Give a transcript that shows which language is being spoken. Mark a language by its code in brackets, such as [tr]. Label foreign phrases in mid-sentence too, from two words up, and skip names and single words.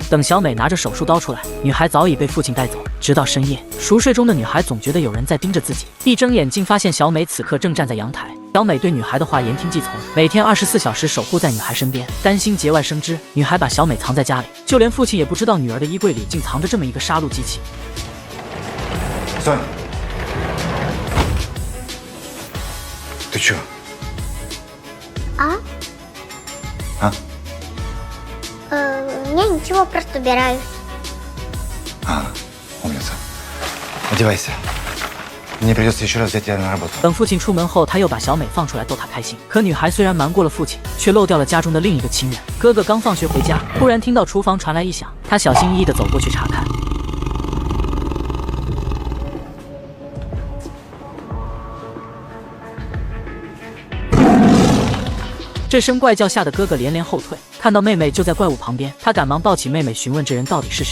[zh] 等小美拿着手术刀出来，女孩早已被父亲带走。直到深夜，熟睡中的女孩总觉得有人在盯着自己，一睁眼竟发现小美此刻正站在阳台。小美对女孩的话言听计从，每天24小时守护在女孩身边，担心节外生枝，女孩把小美藏在家里，就连父亲也不知道女儿的衣柜里竟藏着这么一个杀戮机器。 [ru] Соня, ты чё? А? Я ничего, просто убираюсь. Умница. Одевайся. Мне придется еще раз взять тебя на работу. [zh] 等父亲出门后，他又把小美放出来逗她开心。可女孩虽然瞒过了父亲，却漏掉了家中的另一个亲人。哥哥刚放学回家，忽然听到厨房传来异响，他小心翼翼地走过去查看。这声怪叫吓得哥哥连连后退，看到妹妹就在怪物旁边，他赶忙抱起妹妹询问这人到底是谁。